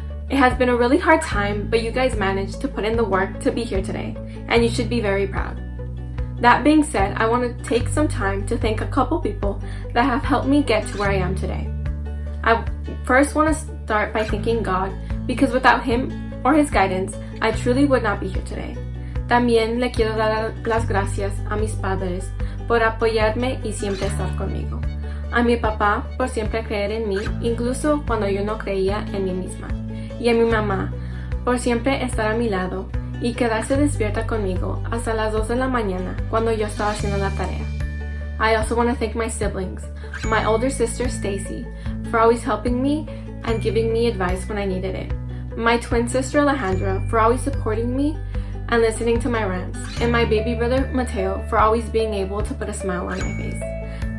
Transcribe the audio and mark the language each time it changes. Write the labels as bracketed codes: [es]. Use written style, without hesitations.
[en] It has been a really hard time, but you guys managed to put in the work to be here today, and you should be very proud. That being said, I want to take some time to thank a couple people that have helped me get to where I am today. I first want to start by thanking God, because without Him or His guidance, I truly would not be here today. [es] También le quiero dar las gracias a mis padres por apoyarme y siempre estar conmigo. A mi papá por siempre creer en mí, incluso cuando yo no creía en mí misma. Y a mi mamá por siempre estar a mi lado y quedarse despierta conmigo hasta las 2 de la mañana cuando yo estaba haciendo la tarea. [en] I also want to thank my siblings, my older sister Stacy, for always helping me and giving me advice when I needed it. My twin sister Alejandra for always supporting me and listening to my rants, and my baby brother Mateo for always being able to put a smile on my face.